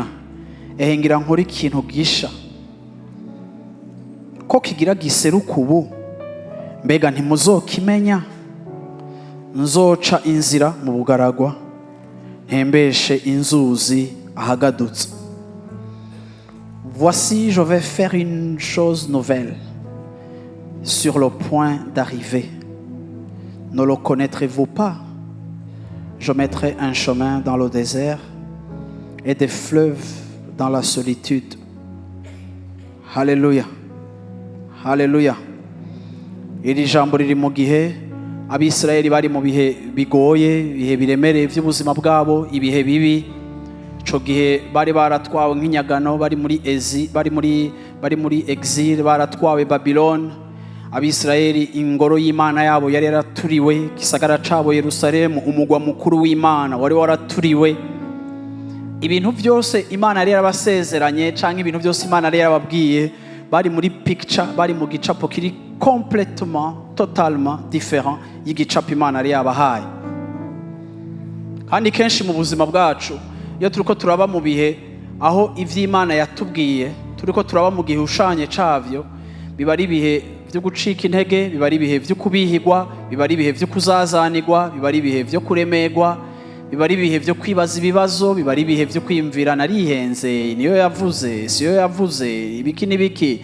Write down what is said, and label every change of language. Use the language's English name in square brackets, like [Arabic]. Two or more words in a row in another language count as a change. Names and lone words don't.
[Rundi] Ehe ngira nkora ikintu gisha. Ko kigira giseruka ubu, mbega ntimuzokimenya? Nzoca inzira mu bugaragwa, ntembeshe inzuzi ahagadutse. [French] Voici, je vais faire une chose nouvelle sur le point d'arriver. Ne le connaîtrez-vous pas? Je mettrai un chemin dans le désert et des fleuves dans la solitude. [Rundi] Haleluya. Haleluya. Iri jambo riri mu gihe Abisirayeli bari mu bihe bigoye, ibihe biremereye by'ubuzima bwabo, ibihe bibi. Ico gihe bari baratwawe nk'inyagano, bari muri exil, baratwawe Baburoni. Abisirayeli ingoro y'Imana yabo yari yaraturiwe, gisagara cabo Yerusalemu umugwa mukuru w'Imana wari waraturiwe. Ibintu byose Imana yari yarabasezeranye canke ibintu byose Imana yari yarababwiye bari muri picture, bari mu gicapo kiri [French] complètement, totalement différent [Rundi] y'igicapo Imana yari yabahaye. kandi kenshi mu buzima bwacu iyo turiko turaba mu bihe aho ivy'Imana yatubwiye turiko turaba mu gihe ushanye cavyo, biba ari ibihe vyo gucika intege, biba ari ibihe vyo kubihigwa, biba ari ibihe vyo kuzazanirwa, biba ari ibihe vyo kuremegwa, biba ari ibihe vyo kwibaza ibibazo, biba ari ibihe vyo kwiyumvira narihenze, niyo yavuze siyo yavuze, ibiki n'ibiki.